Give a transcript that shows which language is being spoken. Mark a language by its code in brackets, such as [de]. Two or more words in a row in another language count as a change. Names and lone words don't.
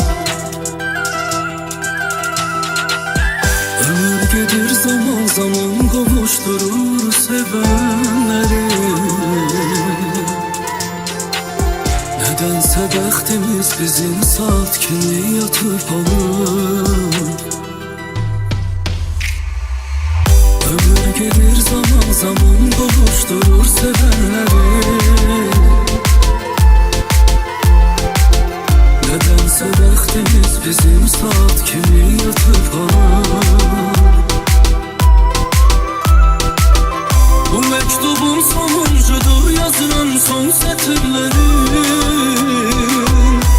[az] ömür gedir zaman zaman qovuşdurur sevənləri nədənsə bəxtimiz bizim saat kimi yatıb qalıb [tr] ömür gelir zaman zaman kavuşturur sevenleri nedense [az] bəxtimiz bizim saat kimi yatıp qalır. Bu mektubun sonuncudur yazılan son satırlarım.